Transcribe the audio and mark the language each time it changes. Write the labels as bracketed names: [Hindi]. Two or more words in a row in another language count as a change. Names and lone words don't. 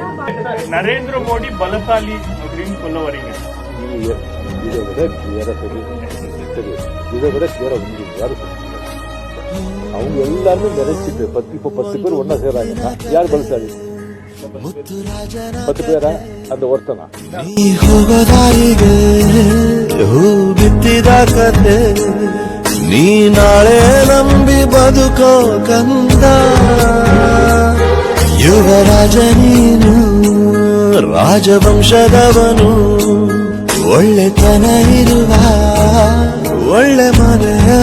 [Tamil] நரேந்திர மோடி பலசாலி அப்படின்னு சொல்ல வரீங்க? இதை விட கிளியரா சொல்லி இதை விட கிளியரா முடியும் யாரு சொல்லுங்க? அவங்க எல்லாருமே நினைச்சிட்டு இப்ப 10 பேர் ஒன்னா சேர்றாங்கன்னா யார் பலசாலி? 10 பேரா அந்த ஒருத்தனா? [Kannada] ನೀ ನಾಳೆ ನಂಬಿ ಬದುಕೋ ಕಂದ, ಯುವರಾಜ ನೀನು ರಾಜವಂಶದವನು, ಒಳ್ಳೆತನ ಇರುವ ಒಳ್ಳೆ ಮನೆ